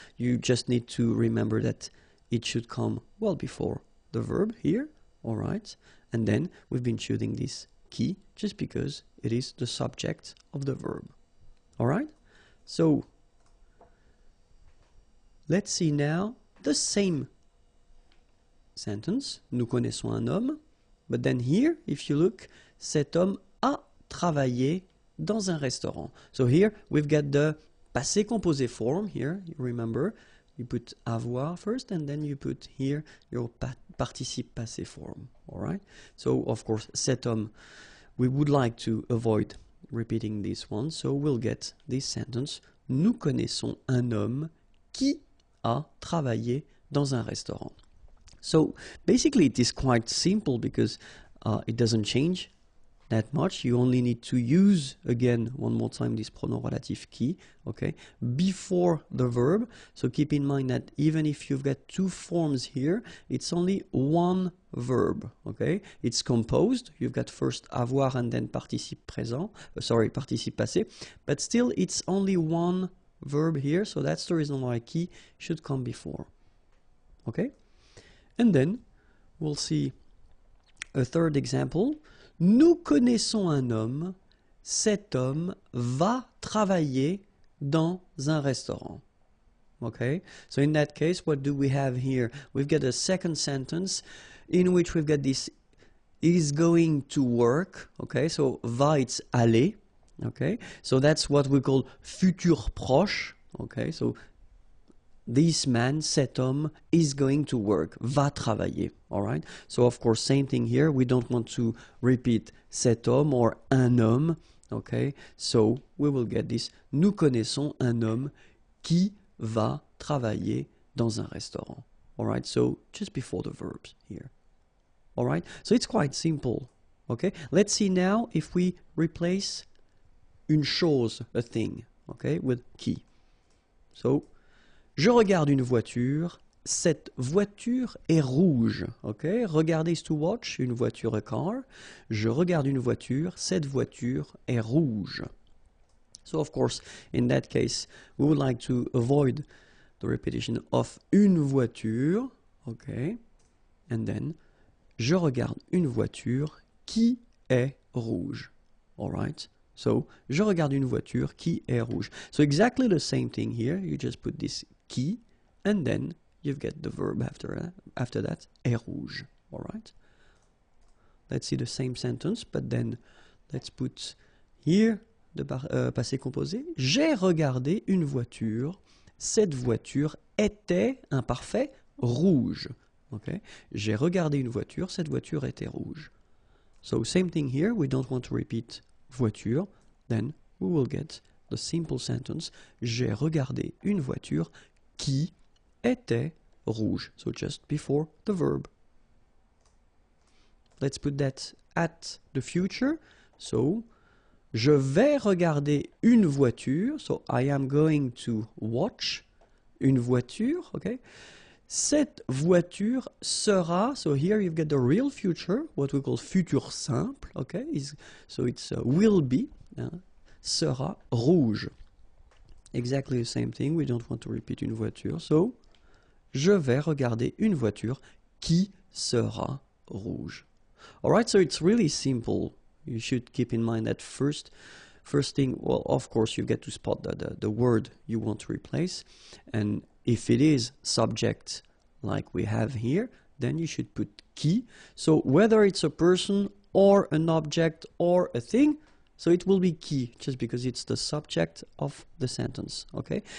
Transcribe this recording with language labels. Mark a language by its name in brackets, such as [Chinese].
[English] You just need to remember that it should come well before the verb here. All right? And then we've been choosing this qui just because it is the subject of the verb. All right? So let's see now the same sentence. [French] Nous connaissons un homme. [English] But then here, if you look, [French] cet homme a travaillé dans un restaurant. [English] So here we've got the passé composé form here. You remember, you put avoir first and then you put here your participe passé form. All right? So of course, cet homme, we would like to avoid repeating this one. So we'll get this sentence. [French] Nous connaissons un homme qui a travaillé dans un restaurant. [English] So basically it is quite simple because it doesn't change that much. You only need to use again one more time this pronom relatif qui, okay, before the verb. So keep in mind that even if you've got two forms here, it's only one verb, okay? It's composed. You've got first avoir and then participe présent, participe passé, but still it's only one verb here, so that's the reason why qui should come before. Okay? And then we'll see a third example. [French] Nous connaissons un homme. Cet homme va travailler dans un restaurant. [English] Okay? So in that case, what do we have here? We've got a second sentence in which we've got this is going to work. Okay? So va, it's aller. Okay? So that's what we call futur proche. Okay? So this man, cet homme, is going to work, [French] va travailler, [English] all right? So, of course, same thing here. We don't want to repeat cet homme or un homme, okay? So, we will get this. [French] Nous connaissons un homme qui va travailler dans un restaurant, all right? [English] So, just before the verbs here, all right? So, it's quite simple, okay? Let's see now if we replace une chose, a thing, okay, with qui. [French] So, je regarde une voiture, cette voiture est rouge. Okay? Regarder [English] is to watch, [French] une voiture, [English] a car. [French] Je regarde une voiture, cette voiture est rouge. [English] So of course, in that case, we would like to avoid the repetition of une voiture, okay, and then [French] je regarde une voiture qui est rouge, [English] all right? [French] So je regarde une voiture qui est rouge. [English] So exactly the same thing here. You just put this qui, and then you get the verb after that, est rouge, all right? Let's see the same sentence, but then let's put here the passé composé. [French] J'ai regardé une voiture. Cette voiture était, imparfait, rouge. Okay? J'ai regardé une voiture. Cette voiture était rouge. [English] So same thing here. We don't want to repeat voiture. Then we will get the simple sentence. [French] J'ai regardé une voiture qui était rouge. [English] So just before the verb. Let's put that at the future. [French] So, je vais regarder une voiture. [English] So, I am going to watch une voiture. [French] Okay. Cette voiture sera. [English] So here you've got the real future, what we call futur simple. Okay. So it's will be. [French] Sera rouge. [English] Exactly the same thing. We don't want to repeat [French] une voiture. So, je vais regarder une voiture qui sera rouge. [English] Alright, so it's really simple. You should keep in mind that first thing, well, of course, you get to spot the word you want to replace. And if it is subject, like we have here, then you should put qui. So whether it's a person or an object or a thing, so it will be qui, just because it's the subject of the sentence, okay?